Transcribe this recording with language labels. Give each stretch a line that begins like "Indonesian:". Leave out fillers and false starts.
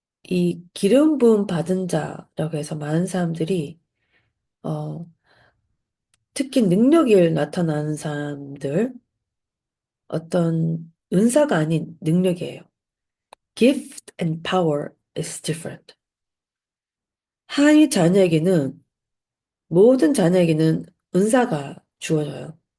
Korean: 이 기름 부음 받은 자라고 해서 많은 사람들이 어, 특히 능력이 나타나는 사람들 어떤 은사가 아닌 능력이에요.
English: Gift and power is different.
Korean: 한 자녀에게는 모든 자녀에게는 은사가 주어져요.